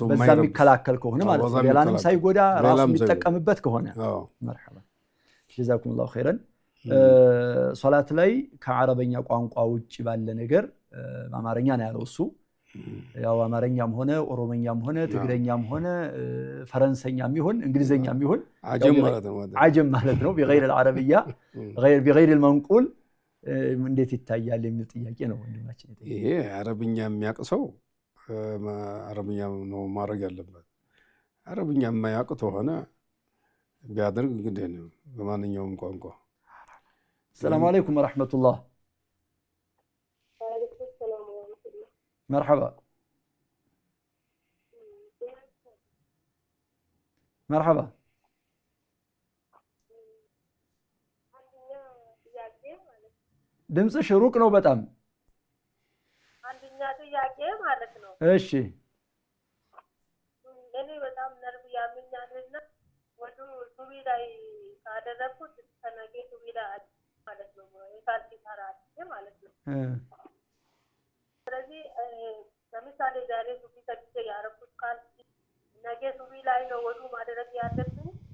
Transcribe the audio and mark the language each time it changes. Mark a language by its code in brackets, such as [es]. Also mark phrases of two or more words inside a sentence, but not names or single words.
[am] በዛ የሚከላከል ከሆነ ማለት ነው፣ ሌላንም ሳይጎዳ ራሱ የሚጠቀምበት ከሆነ። መርሐባ [ar] جزاكم الله خيرا። [am] ሶላት ላይ ከአረበኛ ቋንቋ ውጭ ባለ ነገር በአማርኛ ነው ያለው እሱ። ያው አማርኛም ሆነ ኦሮሞኛም ሆነ ትግረኛም ሆነ ፈረንሰኛም ይሁን እንግሊዘኛም ይሁን አጀም ማለት ነው [ar] بغير العربيه بغير المنقول [am] እንዴት ይታያል የሚል ጥያቄ ነው ወንድማችን። ይሄ አረብኛ የሚያውቅ ሰው አረብኛ ነው ማድረግ ያለበት። አረብኛ የማያውቅ ከሆነ ቢያደርግ እንግዲህ ነው በማንኛውም ቋንቋ። [ar] السلام عليكم ورحمة الله. مرحبا مرحبا [am] ድምፅሽ ሩቅ ነው በጣም። አንደኛ ጥያቄ ማለት ነው። እሺ እኔ በጣም ነርቭ ያመኛልና ወዱ ሱቢ ላይ ካደረኩት ከነገ ሱቢ ላይ ማለት ነው የካልሲ ታራጭ ማለት ነው። ስለዚህ ለምሳሌ ዛሬ ሱቢ ከዲጀ ያረኩት ካልሲ ነገ ሱቢ ላይ ነው ወዱ ማድረግ ያለብኝ።